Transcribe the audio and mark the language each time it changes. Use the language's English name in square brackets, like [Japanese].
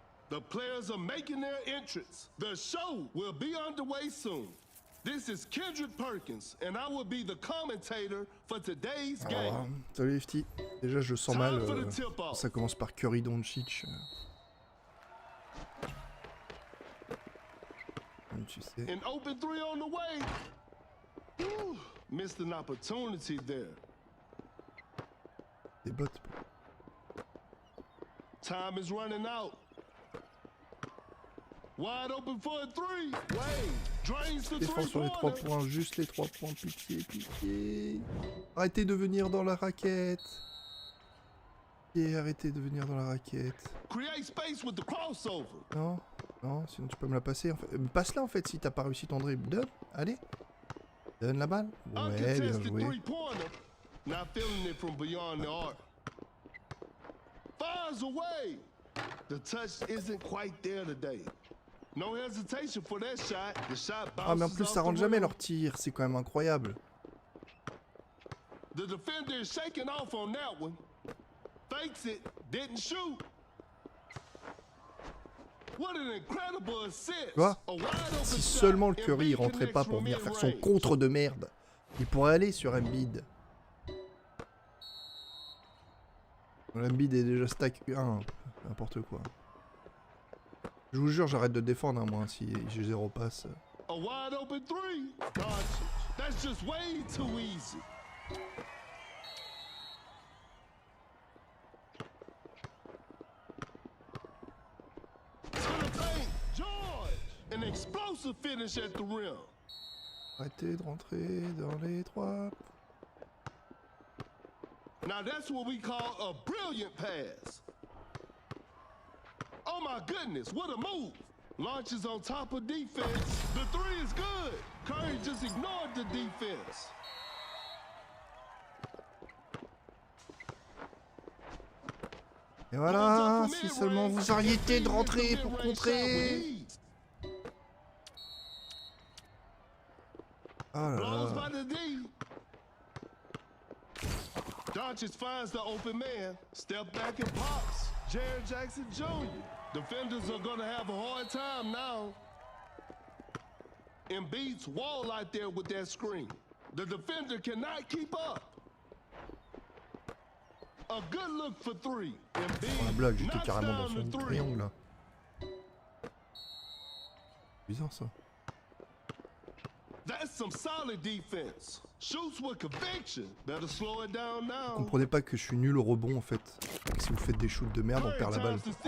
[English] The players are making their entrance. The show will be underway soon. This is Kendrick Perkins, and I will be the commentator for today's game. [French] Salut FT. Déjà, je sens mal. Ça commence par Curry Doncic. Tu sais. [English] An open three on the way. Whew, missed an opportunity there. [French] Des bots. [English] Time is running out. Wide open for a three. Wade drains the [French] Défense sur les 3 points, juste les 3 points, pitié, pitié. Arrêtez de venir dans la raquette. Pitié, arrêtez de venir dans la raquette. [English] Create space with the crossover. [French] Non, non, sinon tu peux me la passer. En fait. Passe-la en fait si t'as pas réussi ton dribble. Donne, allez. Donne la balle. Ouais, bien joué. [English] Not feeling it from beyond the arc. Fires away. The touch isn't quite there today. No hesitation for that shot. The shot bounces. [French] Ah mais en plus ça rentre jamais leur tir, c'est quand même incroyable. [English] The defender is shaking off on that one. Fakes it, didn't shoot. What an incredible assist. [French] Tu vois, si seulement le Curry il rentrait pas pour venir faire son contre de merde, il pourrait aller sur Embiid. L'Embiid est déjà stack 1, n'importe quoi. Je vous jure, j'arrête de défendre hein, moi si j'ai 0 passe. [English] A wide open three. That's just way too easy. To the paint, George. An explosive finish at the rim. [French] Arrêtez de rentrer dans les 3. [English] Now that's what we call a brilliant pass. Oh my goodness, what a move. Launches on top of defense. The three is good. Curry just ignored the defense. [French] Et voilà, si seulement vous arrêtez de rentrer pour contrer. Oh là là. [English] Doncic finds the open man. Step back and pops. Jared Jackson Jr. Defenders are gonna have a hard time now. Embiid's wall out there with that screen. The defender cannot keep up. A good look for three. [French] Oh, la blague, j'étais carrément dans son triangle là. Bizarre ça. [English] That's some solid defense. Shoots with conviction. Better slow it down now. [French] Vous comprenez pas que je suis nul au rebond en fait. Si vous faites des shoots de merde, on perd la balle.